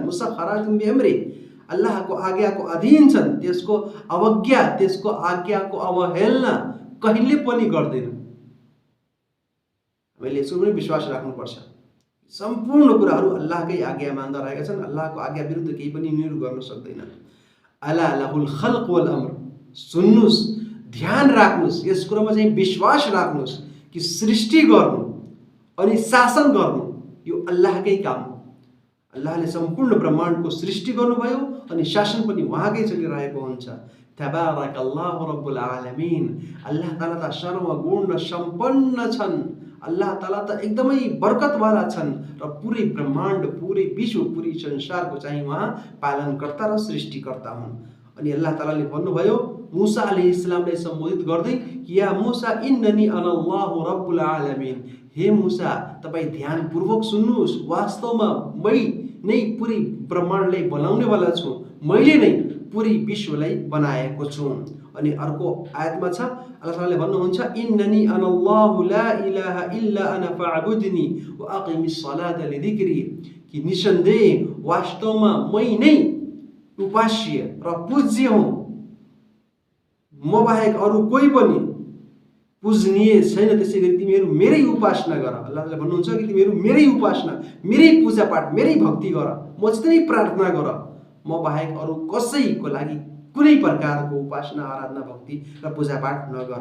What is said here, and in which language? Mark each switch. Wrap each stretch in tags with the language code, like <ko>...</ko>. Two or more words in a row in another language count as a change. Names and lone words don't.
<ar>مسخرات بأمره,</ar> <ne>अल्लाहको आज्ञाको अधीन छन्। त्यसको अवज्ञा, त्यसको आज्ञाको अवहेलना कहिले पनि गर्दैन। हामीले यसको पनि विश्वास राख्नुपर्छ। सम्पूर्ण कुराहरू अल्लाहकै आज्ञा मान्दा रहेका छन्। अल्लाहको आज्ञा विरुद्ध केही पनि यिनीहरू गर्न सक्दैन।</ne> <ar>ألا له الخلق والأمر.</ar> <ne>सुन्नुस्, ध्यान राख्नुस्, यस कुरामा चाहिँ विश्वास राख्नुस् कि सृष्टि गर्नु अनि शासन गर्नु यो अल्लाहकै काम हो। अल्लाहले सम्पूर्ण ब्रह्माण्डको सृष्टि गर्नुभयो अनि शासन पनि उहाँकै चलिरहेको हुन्छ।</ne> <ar>تبارك الله رب العالمين.</ar> <ne>अल्लाह ताला त सर्वगुण सम्पन्न छन्। अल्लाह ताला त एकदमै बरकतवाला छन् र पुरै ब्रह्माण्ड, पुरै विश्व, पुरै संसारको चाहिँ उहाँ पालनकर्ता र सृष्टिकर्ता हुन्। अनि अल्लाह तालाले भन्नुभयो मूसा अलैहिस्सलामलाई सम्बोधित गर्दै कि</ne> <ar>يا موسى إنني أنا الله رب العالمين.</ar> <ne>हे मूसा, तपाईँ ध्यानपूर्वक सुन्नुहोस्, वास्तवमा मै नै पुरै ब्रह्माण्डलाई बनाउनेवाला छु, मैले नै पुरै विश्वलाई बनाएको छु। अनि अर्को आयतमा छ अल्लाह तालाले भन्नुहुन्छ</ne> <ar>إنني أنا الله لا إله إلا أنا فاعبدني وأقم الصلاة لذكري.</ar> <ne>कि निसन्देह वास्तवमा मै नै उपास्य र पूज्य हुँ, म बाहेक अरू कोही पनि पूजनीय छैन। त्यसै गरी तिमीहरू मेरै उपासना गर। अल्लाहले भन्नुहुन्छ कि तिमीहरू मेरै उपासना, मेरै पूजापाठ, मेरै भक्ति गर, मसितै प्रार्थना गर, म बाहेक अरू कसैको लागि कुनै प्रकारको उपासना, आराधना, भक्ति र पूजापाठ नगर।</ne>